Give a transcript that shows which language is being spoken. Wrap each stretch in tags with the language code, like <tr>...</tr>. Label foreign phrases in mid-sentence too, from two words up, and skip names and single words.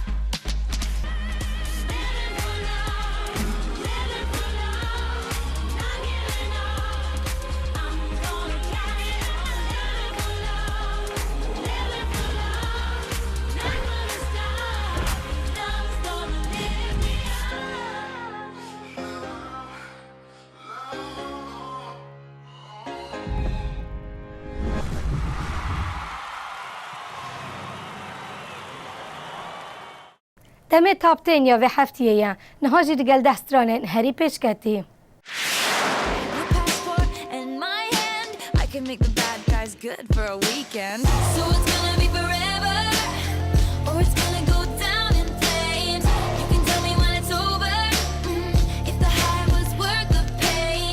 <en>Living for love, living for love, not giving up. I'm gonna carry on. Living for love, living for love, not gonna stop. Love's gonna lift me</en> <ku>دەمێ تاپتێنیا وێ هەفتیەیە نەهاژی دگەل دەسترانێن هەری پێشکەتی.</ku> <en>My passport in my hand, I can make the bad guys good for a weekend. So it's gonna be forever, or it's gonna go down in flames. You can tell me when it's over, if the high was worth the pain.</en>